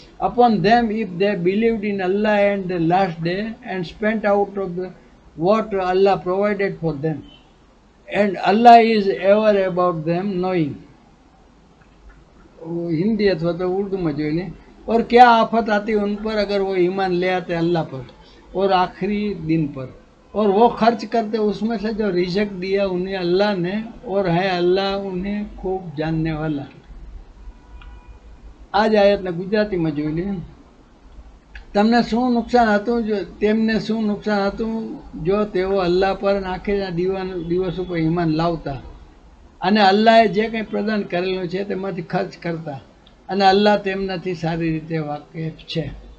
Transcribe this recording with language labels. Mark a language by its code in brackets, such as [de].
[en] Upon them if they believed in Allah and the last day and spent out of what Allah provided for them and Allah is ever about them knowing. [hi] Hindi अथवा तो उर्दू में जो लें. और क्या आफत आती उन पर अगर वो ईमान ले आते अल्लाह पर और आखिरी दिन पर, और वो खर्च करते उसमें से जो रिज़्क दिया उन्हें अल्लाह ने, और है अल्लाह उन्हें खूब जानने वाला. [gu] आज आयतने गुजरातीમાં જોઈ લે. તમને શું નુકસાન હતું, જો તેમને શું નુકસાન હતું જો તેઓ અલ્લાહ પર આખિરના દિવસ ઉપર ઈમાન લાવતા અને અલ્લાહે જે કંઈ પ્રદાન કરેલું છે તેમાંથી ખર્ચ કરતા, અને અલ્લાહ તેમનાથી સારી રીતે વાકેફ છે.